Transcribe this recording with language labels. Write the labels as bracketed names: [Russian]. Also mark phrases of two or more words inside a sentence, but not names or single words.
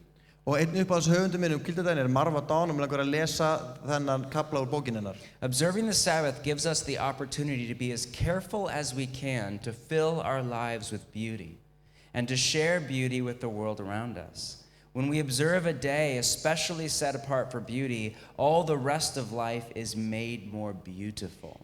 [Icelandic] Og einn uppáhalds höfundur minn hvíldardaginn Marva Dawn og mig langar að lesa þennan kafla úr bókinni hennar. [English] Observing the Sabbath gives us the opportunity to be as careful as we can to fill our lives with beauty and to share beauty with the world around us. When we observe a day especially set apart for beauty, all the rest of life is made more beautiful.